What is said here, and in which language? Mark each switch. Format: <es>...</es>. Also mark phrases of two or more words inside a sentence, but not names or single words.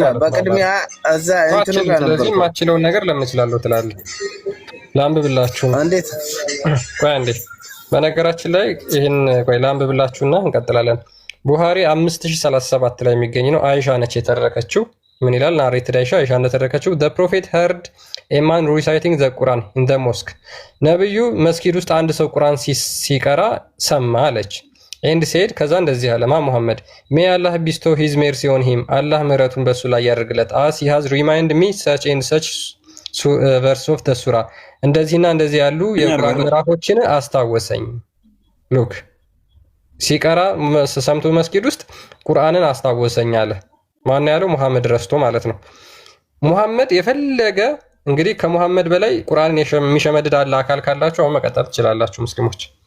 <am>በቅድሚያ እዛ እንትኑ ጋር ነበር። ስለዚህ የማችለውን ነገር ለምን እችላለሁ ትላለህ? ላንብብላችሁ። እንዴት? ቆይ አንዴ። በነገራችን ላይ ይህን ቆይ ላንብብላችሁና እንቀጥላለን። ቡሃሪ 5037 ላይ የሚገኝ ነው። አይሻ ነች የተረከችው። ምን ይላል? ናሬትድ አይሻ እንደተረከችው</am> <en>the prophet heard a man reciting the Quran in the mosque።</en> <am>ነብዩ መስጊድ ውስጥ አንድ ሰው ቁርአን ሲቀራ ሰማ አለች።</am> <en>and said</en> <am>ከዛ እንደዚህ አለ ሙሐመድ</am> <en>may Allah bestow his mercy on him</en> <am>አላህ ምህረቱን በሱ ላይ ያደርግለት</am> <en>as he has remind me such and such verse of the surah</en> <am>እንደዚህና እንደዚህ ያሉ የቁርአን ምዕራፎችን አስታወሰኝ። ሉክ ሲቀራ ሰምቶ መስጊድ ውስጥ ቁርአንን አስታወሰኝ አለ። ማን ያለው? ሙሐመድ ረስቶ ማለት ነው። ሙሐመድ የፈለገ እንግዲህ ከሙሐመድ በላይ ቁርአንን የሚሸመድድ አለ አካል ካላችሁ አሁን መቀጠል ትችላላችሁ ሙስሊሞች።</am>